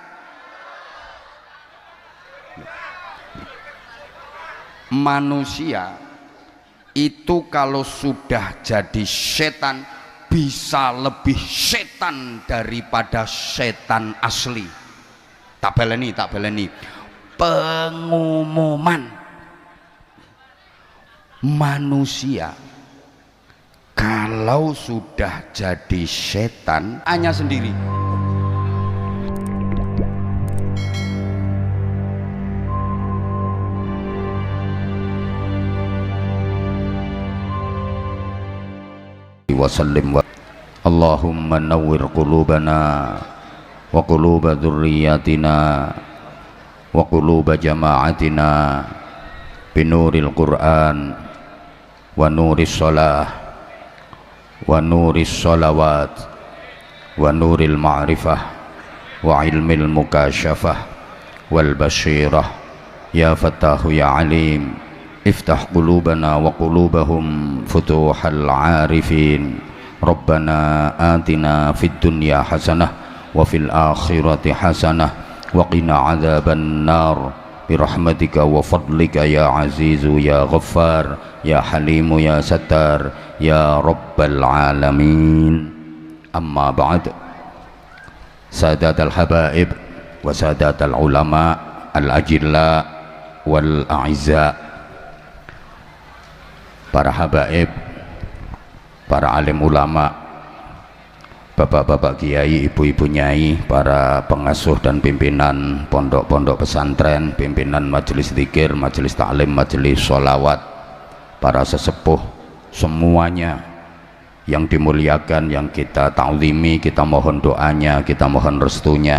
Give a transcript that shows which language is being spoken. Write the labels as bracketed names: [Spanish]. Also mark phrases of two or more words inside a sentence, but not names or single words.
[Indonesian] Manusia itu kalau sudah jadi setan bisa lebih setan daripada setan asli. [Javanese] Tak baleni. [Indonesian] Pengumuman manusia kalau sudah jadi setan hanya sendiri. [Arabic] وسلم واللهم نور قلوبنا وقلوب ذرياتنا وقلوب جماعتنا بنور القرآن ونور الصلاة ونور الصلوات ونور المعرفة وعلم المكاشفة والبصيرة يا فتاح يا عليم افتح قلوبنا وقلوبهم فتوح العارفين ربنا آتنا في الدنيا حسنة وفي الآخرة حسنة وقنا عذاب النار برحمتك وفضلك يا عزيز يا غفار يا حليم يا ستار يا رب العالمين. أما بعد. سادات الحبائب وسادات العلماء الأجلاء والأعزاء, para habaib, [Indonesian] para alim ulama, bapak-bapak kiai, ibu-ibu nyai, para pengasuh dan pimpinan pondok-pondok pesantren, pimpinan majelis zikir, majelis taklim, majelis sholawat, para sesepuh semuanya yang dimuliakan, yang kita ta'zimi, kita mohon doanya, kita mohon restunya.